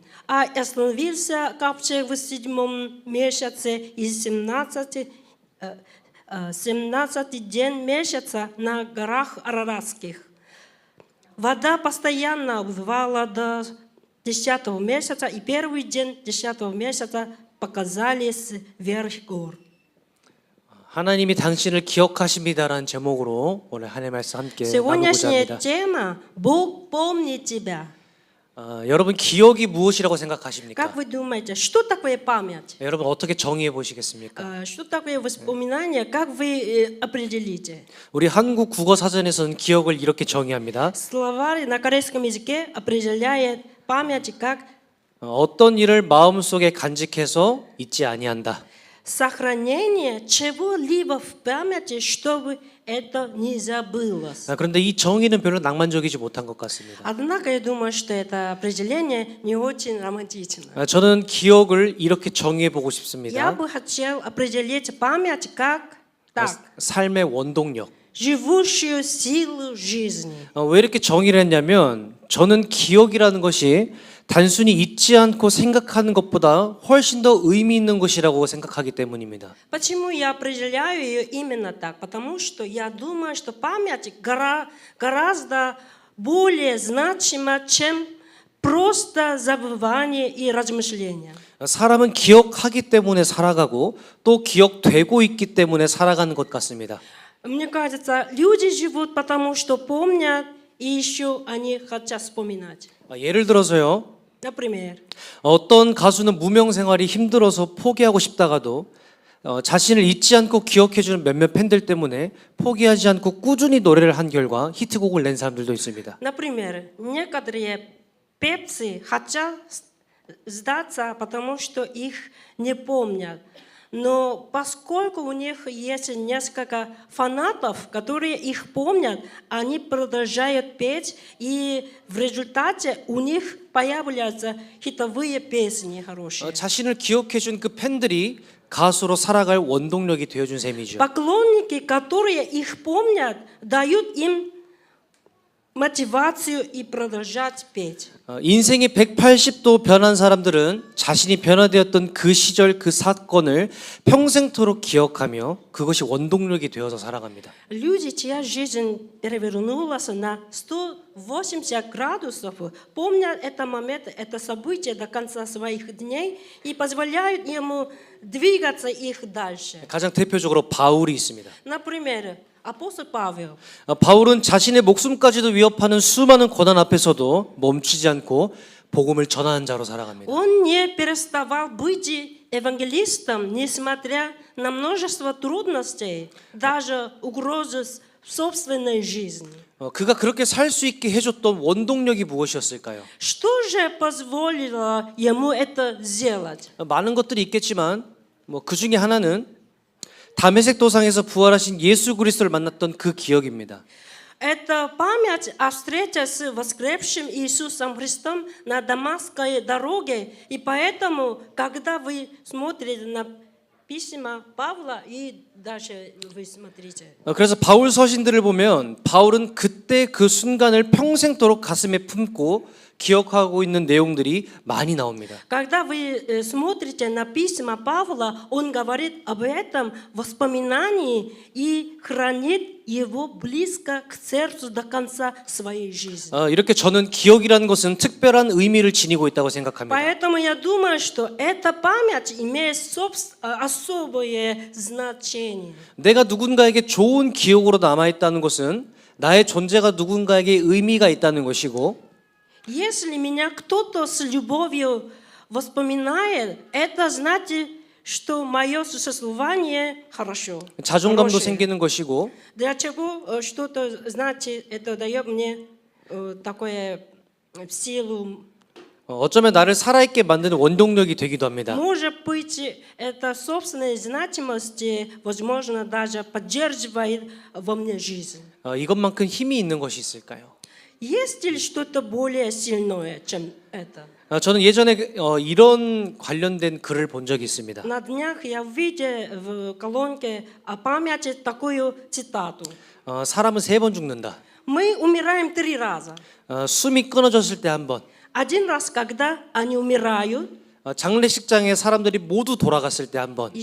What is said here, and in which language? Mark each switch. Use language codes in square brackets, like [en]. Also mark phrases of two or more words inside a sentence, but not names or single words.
[ru] А остановился ковчег в 7 месяце и 17 день месяца на горах Араратских. Вода постоянно убывала до 10 месяца, и первый день 10 месяца показались вверх гор. [ko] 하나님이 당신을 기억하십니다라는 제목으로 오늘 하나님의 말씀 함께 나누고자 [ru] Сегодняшняя [ko] 합니다. [ru] тема «Бог помнит тебя». [ko] 여러분 기억이 무엇이라고 생각하십니까? [ru] Как вы думаете, что такое память? 여러분 어떻게 정의해 보시겠습니까? Что такое воспоминание? Как вы определите? [ko] 우리 한국 국어 사전에서는 기억을 이렇게 정의합니다. [ru] Словарь на корейском языке определяет память как [ko] 어떤 일을 마음속에 간직해서 잊지 아니한다. [ru] сохранение чего-либо в памяти, чтобы это не забылось. [ko] 그런데 이 정의는 별로 낭만적이지 못한 것 같습니다. [ru] Однако я думаю, что это определение не очень романтично. [ko] 저는 기억을 이렇게 정의해 보고 [ru] Я [ko] 싶습니다. [ru] бы хотел определить память как так. [ko] 삶의 원동력. [ru] Живущую силу жизни. [ko] 왜 이렇게 정의를 했냐면 저는 기억이라는 것이 단순히 잊지 않고 생각하는 것보다 훨씬 더 의미 있는 것이라고 생각하기 때문입니다. [ru] Почему я определяю ее именно так? Потому что я думаю, что память гораздо более значима, чем просто забывание и размышление. [ko] 사람은 기억하기 때문에 살아가고 또 기억되고 있기 때문에 살아가는 것 같습니다. [ru] Мне кажется, люди живут потому, что помнят, и еще они хотят вспоминать. [ko] 예를 들어서요. [ru] Например, [ko] 어떤 가수는 무명 생활이 힘들어서 포기하고 싶다가도 자신을 잊지 않고 기억해주는 몇몇 팬들 때문에 포기하지 않고 꾸준히 노래를 한 결과 히트곡을 낸 사람들도 있습니다. [ru] Например, некоторые певцы хотят сдаться, потому что их не помнят. Но поскольку у них есть несколько фанатов, которые их помнят, они продолжают петь, и в результате у них появляются хитовые песни хорошие. [ko] 자신을 기억해준 그 팬들이 가수로 살아갈 원동력이 되어준 셈이죠. [ru] Поклонники, которые их помнят, дают им мотивацию и продолжать петь. [ko] 인생이 180도 변한 사람들은 자신이 변화되었던 그 시절 그 사건을 평생토록 기억하며 그것이 원동력이 되어서 살아갑니다. [ru] Люди, чья жизнь перевернулась на 180 градусов, помнят это момент, это событие до конца своих дней и позволяют ему двигаться их дальше. [ko] 가장 대표적으로 바울이 있습니다. [ru] Например, апостол Павел. [ko] 바울은 자신의 목숨까지도 위협하는 수많은 고난 앞에서도 멈추지 않고 복음을 전하는 자로 살아갑니다. [ru] Он не переставал быть евангелистом, несмотря на множество трудностей, даже угрозы собственной жизни. [ko] 그가 그렇게 살 수 있게 해줬던 원동력이 무엇이었을까요? [ru] Что же позволило ему это сделать? [ko] 많은 것들이 있겠지만 그 중에 하나는 다메섹 도상에서 부활하신 예수 그리스도를 만났던 그 기억입니다. [ru] Это память о встрече с воскресшим Иисусом Христом на Дамасской дороге. И поэтому, когда вы смотрите на письма Павла, и даже вы смотрите. [ko] 그래서 바울 서신들을 보면 바울은 그때 그 순간을 평생도록 가슴에 품고 기억하고 있는 내용들이 많이 나옵니다. [ru] Когда вы смотрите на письма Павла, он говорит об этом воспоминании и хранит его близко к сердцу до конца своей жизни. [ko] 이렇게 저는 기억이라는 것은 특별한 의미를 지니고 있다고 생각합니다. [ru] Поэтому я думаю, что эта память имеет особое значение. [ko] 내가 누군가에게 좋은 기억으로 남아있다는 것은 나의 존재가 누군가에게 의미가 있다는 것이고 [ru] Если меня кто-то с любовью воспоминает, это значит, что мое существование хорошо. [ko] 자존감도 [ru] хорошее. [ko] 생기는 것이고 [ru] Для чего что-то значит, это дает мне такое силу. [ko] 어쩌면 나를 살아있게 만드는 원동력이 되기도 합니다. [ru] Может быть, это собственная значимость, возможно, даже поддерживает во мне жизнь. [ko] 이것만큼 힘이 있는 것이 있을까요? [ru] Есть ли что-то более сильное, чем это? [ko] 저는 예전에 이런 관련된 글을 본 적이 있습니다. [ru] На днях я увидел в колонке о памяти такую цитату. [ko] 사람은 3번 죽는다. [ru] Мы умираем 3 раза. [ko] 숨이 끊어졌을 때 한 번. [ru] Один раз, когда они умирают, [ko] 장례식장에 사람들이 모두 돌아갔을 때 한 번.